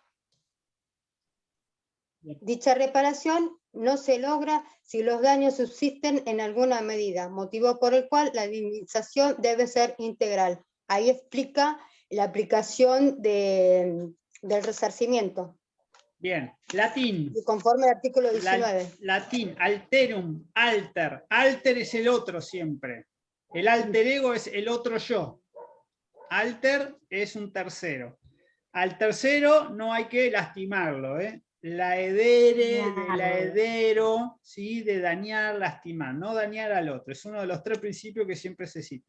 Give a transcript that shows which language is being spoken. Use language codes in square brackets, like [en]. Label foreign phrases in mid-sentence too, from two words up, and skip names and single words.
[es] Dicha reparación no se logra si los daños subsisten en alguna medida, motivo por el cual la indemnización debe ser integral. Ahí explica la aplicación del resarcimiento. Bien, latín. Y conforme al artículo 19. Latín, [la] alterum, alter. [es] Alter es el otro siempre. El [la] alter ego [es] es el otro yo. Alter es un tercero. Al tercero no hay que lastimarlo, ¿eh? Laedere, de laedero, ¿sí? De dañar, lastimar, no dañar al otro. Es uno de los 3 principios que siempre se cita.